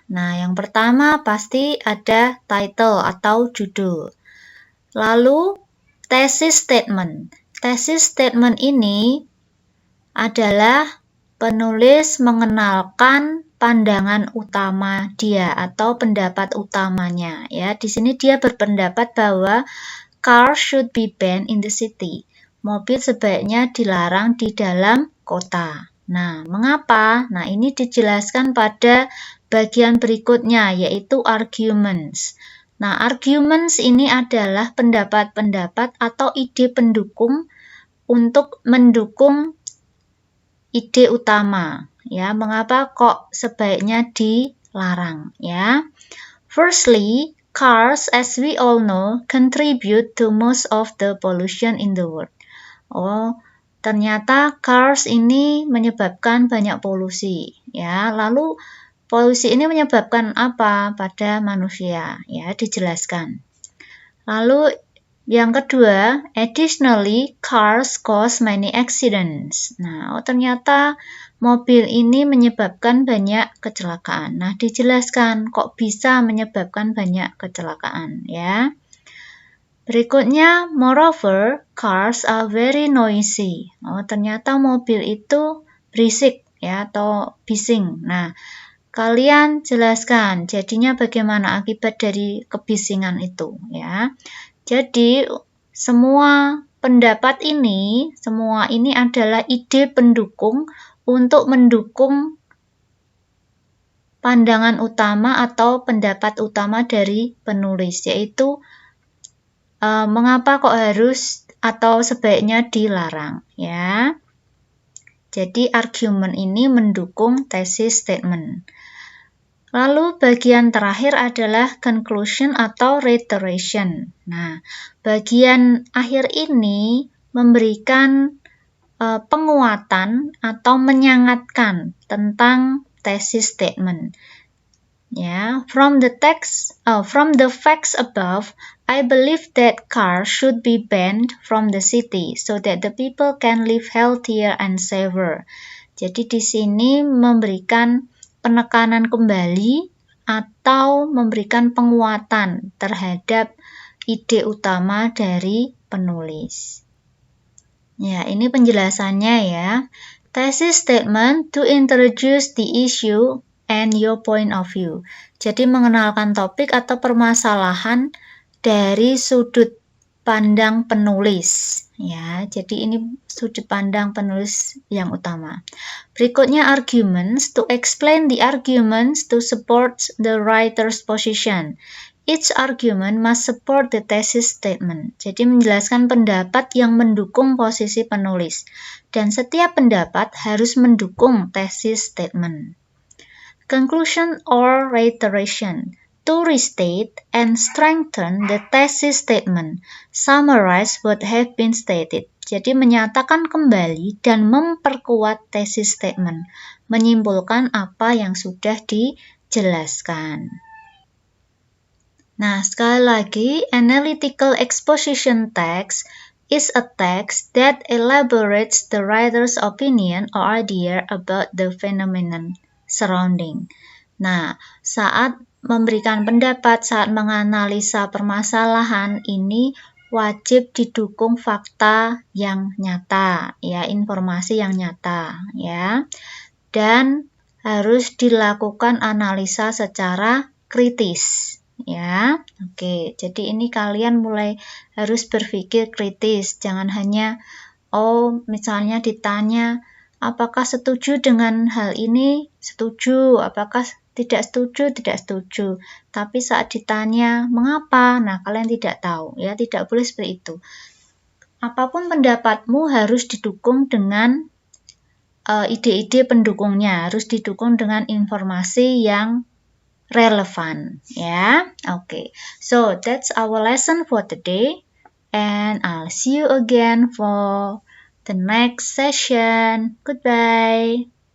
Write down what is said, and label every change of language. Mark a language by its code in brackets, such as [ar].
[id] Nah, yang pertama pasti ada title atau judul. Lalu thesis statement. Thesis statement ini adalah penulis mengenalkan pandangan utama dia atau pendapat utamanya ya. Di sini dia berpendapat bahwa [en] cars should be banned in the city. [id] Mobil sebaiknya dilarang di dalam kota. Nah, mengapa? Nah, ini dijelaskan pada bagian berikutnya yaitu arguments. Nah, arguments ini adalah pendapat-pendapat atau ide pendukung untuk mendukung ide utama. Ya, mengapa kok sebaiknya dilarang, ya? [en] Firstly, cars, as we all know, contribute to most of the pollution in the world. [id] Oh, ternyata cars ini menyebabkan banyak polusi, ya. Lalu polusi ini menyebabkan apa pada manusia? Ya, dijelaskan. Lalu yang kedua, [en] additionally, cars cause many accidents. [id] Nah, ternyata mobil ini menyebabkan banyak kecelakaan. Nah, dijelaskan kok bisa menyebabkan banyak kecelakaan, ya. Berikutnya, [en] moreover, cars are very noisy. [id] Oh, ternyata mobil itu berisik, ya, atau bising. Nah, kalian jelaskan jadinya bagaimana akibat dari kebisingan itu, ya. Jadi, semua pendapat ini, semua ini adalah ide pendukung untuk mendukung pandangan utama atau pendapat utama dari penulis, yaitu mengapa kok harus atau sebaiknya dilarang, ya. Jadi, argumen ini mendukung thesis statement. Lalu bagian terakhir adalah conclusion atau reiteration. Nah, bagian akhir ini memberikan penguatan atau menyangatkan tentang thesis statement. [en] Ya, from the facts above, I believe that cars should be banned from the city so that the people can live healthier and safer. [id] Jadi di sini memberikan penekanan kembali atau memberikan penguatan terhadap ide utama dari penulis. Ya, ini penjelasannya ya. [en] Thesis statement to introduce the issue and your point of view. [id] Jadi mengenalkan topik atau permasalahan dari sudut pandang penulis. Ya, jadi ini sudut pandang penulis yang utama. [en] Berikutnya arguments, to explain the arguments to support the writer's position. Each argument must support the thesis statement. [id] Jadi menjelaskan pendapat yang mendukung posisi penulis. Dan setiap pendapat harus mendukung thesis statement. [en] Conclusion or reiteration. To restate and strengthen the thesis statement, summarize what have been stated. [id] Jadi menyatakan kembali dan memperkuat thesis statement, menyimpulkan apa yang sudah dijelaskan. Nah, sekali lagi, [en] analytical exposition text is a text that elaborates the writer's opinion or idea about the phenomenon surrounding. [id] Nah, saat memberikan pendapat, saat menganalisa permasalahan ini wajib didukung fakta yang nyata, ya, informasi yang nyata, ya. Dan harus dilakukan analisa secara kritis, ya. Oke, jadi ini kalian mulai harus berpikir kritis, jangan hanya Oh, misalnya ditanya, apakah setuju dengan hal ini? Setuju. Apakah tidak setuju? Tidak setuju. Tapi saat ditanya, mengapa? Nah, kalian tidak tahu. Ya, tidak boleh seperti itu. Apapun pendapatmu harus didukung dengan ide-ide pendukungnya, harus didukung dengan informasi yang relevan, ya. [en] Okay, so that's our lesson for today, and I'll see you again for the next session. Goodbye.